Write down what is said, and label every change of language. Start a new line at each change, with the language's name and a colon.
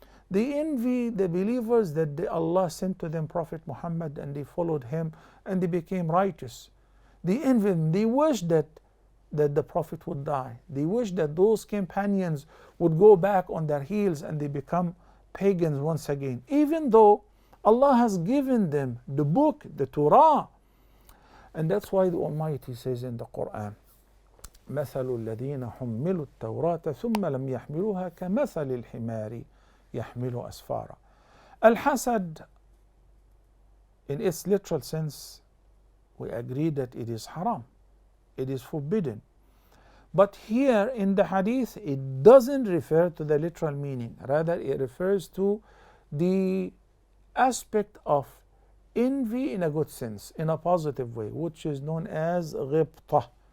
English: They envy the believers that Allah sent to them Prophet Muhammad, and they followed him and they became righteous. They envy him. They wish that the Prophet would die. They wish that those companions would go back on their heels and they become pagans once again, even though Allah has given them the book, the Torah. And that's why the Almighty says in the Quran,
Arabic: مثل الذين حملوا التوراة ثم لم يحملوها كمثل الحمار يحمل أسفارا.
English: Al-hasad, in its literal sense, we agree that it is haram, it is forbidden. But here in the hadith, it doesn't refer to the literal meaning. Rather, it refers to the aspect of envy in a good sense, in a positive way, which is known as ghibtah.